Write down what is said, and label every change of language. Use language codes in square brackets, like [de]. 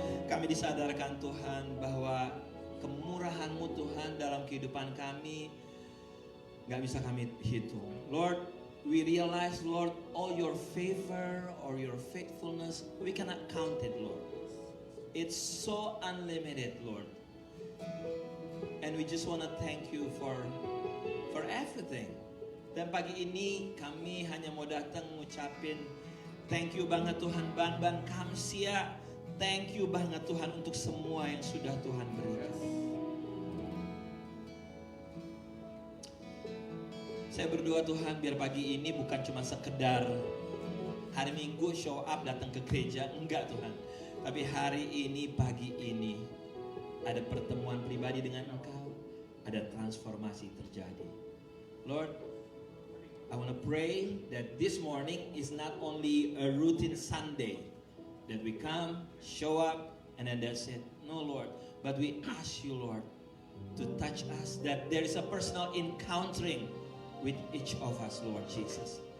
[id] Kami disadarkan Tuhan bahwa kemurahan-Mu Tuhan dalam kehidupan kami gak bisa kami hitung. [en] Lord, we realize, Lord, all your favor or your faithfulness, we cannot count it, Lord. It's so unlimited, Lord. And we just want to thank you for everything [id] Dan pagi ini kami hanya mau datang ngucapin [en] thank you [id] banget Tuhan, ban kamsia. [en] Thank you [id] banget Tuhan untuk semua yang sudah Tuhan berikan. Saya berdoa Tuhan biar pagi ini bukan cuma sekedar hari Minggu [en] show up [id] datang ke gereja, enggak Tuhan. Tapi hari ini, pagi ini ada pertemuan pribadi dengan Engkau, ada transformasi terjadi. [en] Lord, I want to pray that this morning is not only a routine Sunday that we come, show up, and then that's it. No, Lord, but we ask you, Lord, to touch us, that there is a personal encountering with each of us, Lord Jesus.